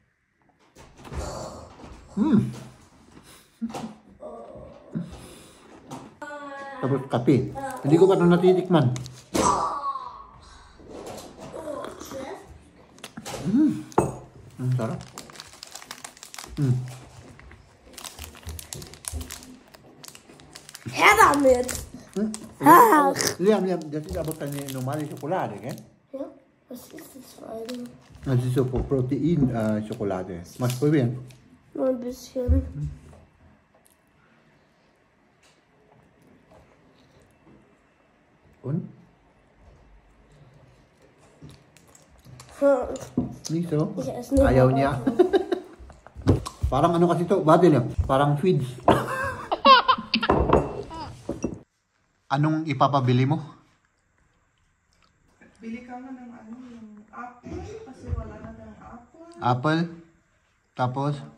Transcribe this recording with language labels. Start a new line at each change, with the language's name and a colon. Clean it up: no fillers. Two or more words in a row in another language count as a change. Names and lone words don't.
Filipino: Tapos kape. Hindi ko pa ito natitikman. Ang sarap.
German: Her damit! Liam, das ist aber keine normale Schokolade, gell? Ja, was ist das für eine? Das ist so Protein-Schokolade. Magst du probieren? Nur ein bisschen. Und? Nicht so? Ich esse nur
Filipino: Ayaw niya. Parang ano kasi to, bati niya. Parang sweets. Anong ipapabili mo? Bili ka nga ng ano, yung apple. Kasi wala na ng apple. Apple. Tapos?